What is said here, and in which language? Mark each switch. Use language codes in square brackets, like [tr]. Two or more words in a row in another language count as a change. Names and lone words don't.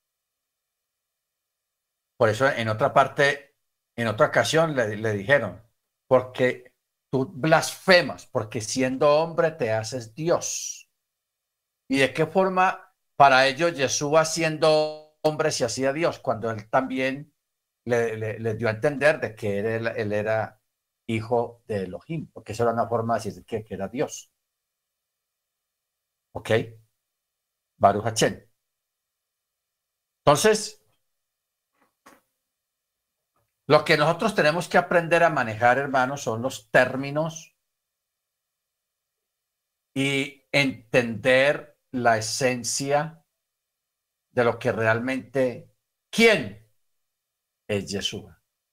[es] Por eso en otra parte, en otra ocasión le dijeron, porque tú blasfemas, porque siendo hombre te haces Dios. ¿Y de qué forma para ellos Yeshua siendo hombre se hacía Dios? Cuando él también le dio a entender de que él era hijo de Elohim, porque eso era una forma de decir que era Dios. ¿Ok? [he] ברוך השם. [es] Entonces, lo que nosotros tenemos que aprender a manejar, hermanos, son los términos y entender la esencia de lo que realmente, ¿quién es Yeshua?